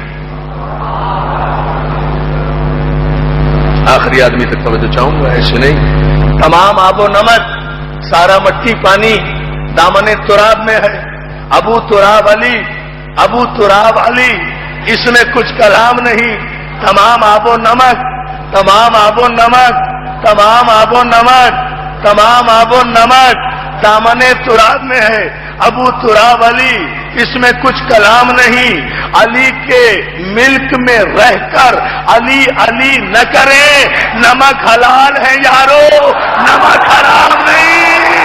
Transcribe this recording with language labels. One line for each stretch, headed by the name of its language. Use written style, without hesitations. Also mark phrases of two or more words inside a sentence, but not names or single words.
Urdu: آخری آدمی تک توجہ چاہوں گا، ایسے نہیں، تمام آب و نمک، سارا مٹی پانی دامن تراب میں ہے، ابو تراب علی، ابو تراب علی، اس میں کچھ کلام نہیں، تمام آب و نمک، تمام آب و نمک، تمام آب و نمک، تمام آب و نمک دامن تراب میں ہے۔ ابو تراب علی، اس میں کچھ کلام نہیں، علی کے ملک میں رہ کر علی علی نہ کریں، نمک حلال ہے یارو، نمک حرام نہیں۔